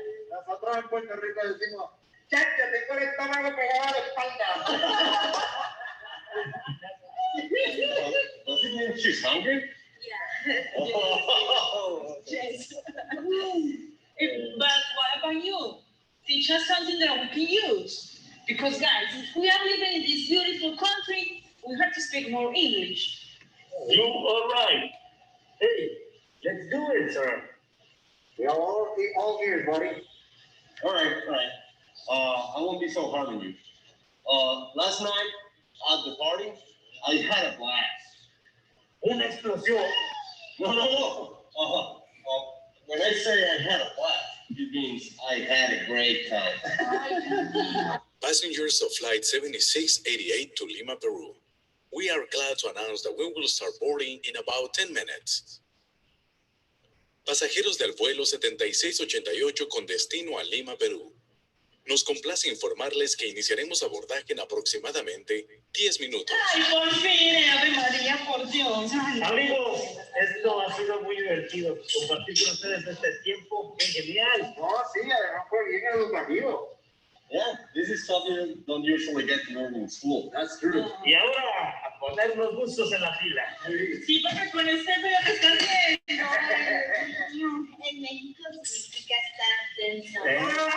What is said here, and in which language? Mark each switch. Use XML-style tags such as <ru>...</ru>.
<es>Nosotros en Puerto Rico decimos, chacho, tengo el estómago pegado a la espalda.</es> <en>Does it mean she's hungry? Yeah. Yes. But what about you? Teach us something that we can use. Because guys, if we are living in this beautiful country, we have to speak more English. You are right. Hey, let's do it, sir. We are all ears, buddy. All right. I won't be so hard on you. Last night at the party, I had a blast.</en> <es>Una explosión. No.</es> <en>When I say I had a blast, it means I had a great time. Passengers of Flight 7688 to Lima, Peru. We are glad to announce that we will start boarding in about 10 minutes.</en> <es>Pasajeros del vuelo 7688 con destino a Lima, Perú. Nos complace informarles que iniciaremos abordaje en aproximadamente 10 minutos. Ay, por fin, Ave María, por Dios. Ay. Amigos, esto ha sido muy divertido. Compartir con ustedes este tiempo es genial. No, sí, además fue bien educativo.</es> <en>Yeah, this is something you don't usually get to learn in school. That's true.</en> <es>Y ahora, a ponernos gustos en la fila. Sí, porque con este veo que está bien. En México significa estar tenso.</es>